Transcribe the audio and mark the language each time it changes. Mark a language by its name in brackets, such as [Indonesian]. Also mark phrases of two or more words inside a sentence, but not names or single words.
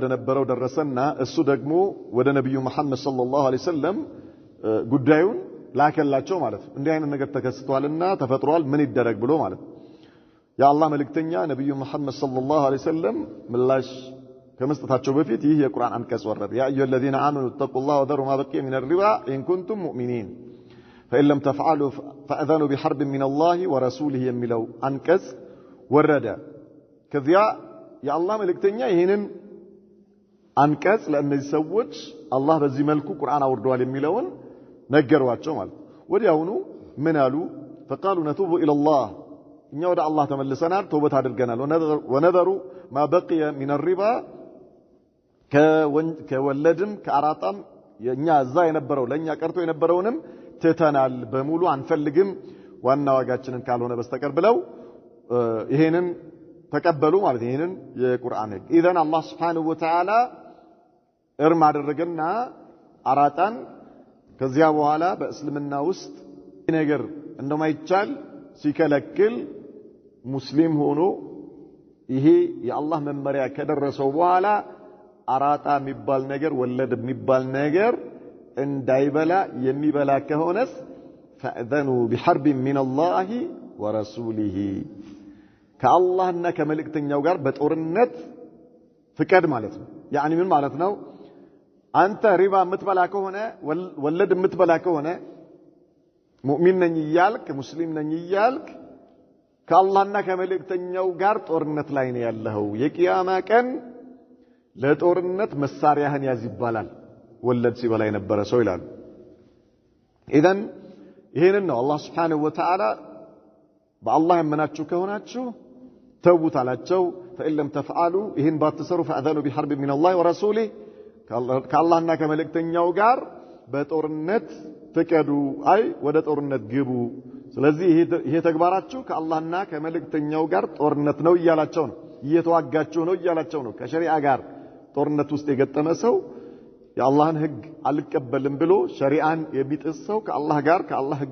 [Amharic] ነበረው ደረሰና እሱ ደግሞ ወደ ነብዩ መሐመድ [Arabic] صلى الله عليه وسلم [Amharic] ጉዳዩን ላከላቸው ማለት ነው። እንዲህ አይነት ነገር ተከስቷልና ተፈጥሯል፣ ምን ይደረግ ብሎ ማለት ነው። የአላህ መልእክተኛ ነብዩ መሐመድ [Arabic] صلى الله عليه وسلم [Amharic] ምላሽ ከመስጠታቸው በፊት ይህ የቁርአን አንቀጽ ወረደ። [Arabic] يا أيها الذين آمنوا اتقوا الله وذروا ما بقي من الربا إن كنتم مؤمنين فإن لم تفعلوا فأذنوا بحرب من الله ورسوله [Amharic] የሚለው አንቀጽ ወረደ። ከዚያ የአላህ መልእክተኛ ይሄንን አንቀጽ ለእነዚህ ሰዎች አላህ በዚህ መልኩ ቁርአን አውርዷል የሚለውን ነገሯቸው ማለት ወዲያውኑ ምን አሉ? [Arabic] فقالوا نتوب إلى الله [Amharic] እኛ ወደ አላህ ተመልሰናል፣ ተውበት አድርገናል። [Arabic] وذروا ما بقي من الربا [Amharic] ከወለድም ከአራጣም የኛ እዛ የነበረው ለኛ ቀርቶ የነበረውንም ትተናል፣ በሙሉ አንፈልግም ዋና ዋጋችንን ካልሆነ በስተቀር ብለው ይሄንን ተቀበሉ ማለት ይሄንን የቁርአን ህግ። ኢዘን አላህ [Arabic] سبحانه وتعالى [Amharic] እርም አደረገና አራጣን ከዚያ በኋላ በእስልምና ውስጥ ነገር እንደማይቻል ሲከለክል ሙስሊም ሆኖ ይሄ የአላህ መመሪያ ከደረሰው በኋላ አራጣ የሚባል ነገር ወለድ የሚባል ነገር እንዳይበላ የሚበላ ከሆነስ [Arabic] فأذنوا بحرب من الله ورسوله [Amharic] ከአላህና ከመልእክተኛው ጋር በጦርነት ፍቀድ ማለት ነው። ያኒ ምን ማለት ነው? አንተ ሪባ የምትበላ ከሆነ ወለድ የምትበላ ከሆነ ሙእሚን ነኝ እያልክ ሙስሊም ነኝ እያልክ ከአላህና ከመልእክተኛው ጋር ጦርነት ላይ ነው ያለው። የቂያማ ቀን ለጦርነት መሳሪያህን ያዝ ይባላል ወለድ ሲበላ የነበረ ሰው ይላሉ። ኢዘን ይሄንን ነው አላህ [Arabic] سبحانه وتعالى [Amharic] በአላህ ያመናችሁ ከሆናችሁ ተውት አላቸው። [Arabic] فإن لم تفعلوا [Amharic] ይሄን ባትሰሩ [Arabic] فأذنوا بحرب من الله ورسوله [Amharic] ከአላህና ከመልእክተኛው ጋር በጦርነት ፍቀዱ፣ አይ ወደ ጦርነት ግቡ። ስለዚህ ይሄ ተግባራችሁ ከአላህና ከመልእክተኛው ጋር ጦርነት ነው እያላቸው ነው፣ እየተዋጋችሁ ነው እያላቸው ነው። ከሸሪዓ ጋር ጦርነት ውስጥ የገጠመ ሰው የአላህን ህግ አልቀበልም ብሎ ሸሪዓን የሚጥስ ሰው ከአላህ ህግ